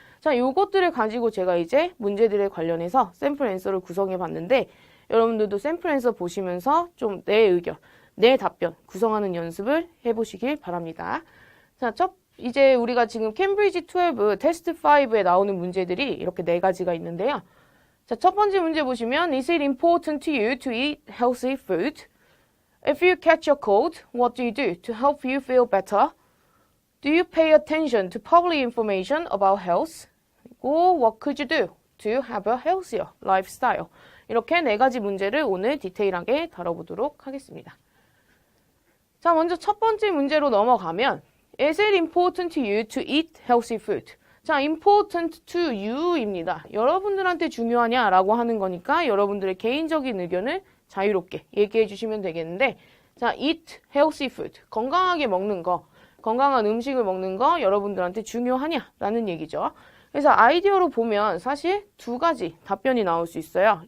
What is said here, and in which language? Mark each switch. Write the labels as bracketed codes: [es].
[ko] 자, 요것들을 가지고 제가 이제 문제들에 관련해서 샘플 앤서를 구성해 봤는데 여러분들도 샘플 앤서 보시면서 좀 내 의견, 내 답변 구성하는 연습을 해보시길 바랍니다. 자, 이제 우리가 지금 캠브리지 12 테스트 5에 나오는 문제들이 이렇게 4가지가 있는데요. 자, 첫 번째 문제 보시면 [en] Is it important to you to eat healthy food? If you catch a cold, what do you do to help you feel better? Do you pay attention to public information about health? [ko] 그리고 [en] what could you do to have a healthier lifestyle? [ko] 이렇게 4가지 문제를 오늘 디테일하게 다뤄보도록 하겠습니다. 자, 먼저 첫 번째 문제로 넘어가면 [en] Is it important to you to eat healthy food? [ko] 자, [en] important to you [ko] 입니다. 여러분들한테 중요하냐라고 하는 거니까 여러분들의 개인적인 의견을 자유롭게 얘기해 주시면 되겠는데, 자, [en] eat healthy food. [ko] 건강하게 먹는 거, 건강한 음식을 먹는 거 여러분들한테 중요하냐라는 얘기죠. 그래서 아이디어로 보면 사실 2가지 답변이 나올 수 있어요.